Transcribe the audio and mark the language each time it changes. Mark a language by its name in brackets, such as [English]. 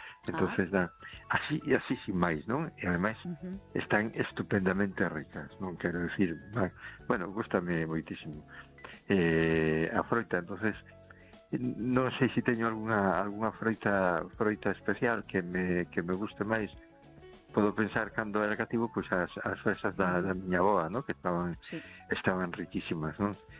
[Spanish] Entonces, así y así sin máis, ¿no? Y además están estupendamente ricas, ¿no? Quiero decir, bueno, [Galician] gústame moitísimo. A froita, entonces, non sei se teño alguna froita especial que me guste máis. [Spanish] Puedo pensar [Galician] cando era cativo pues as fresas da miña avoa, ¿no? Que estaban riquísimas, ¿no?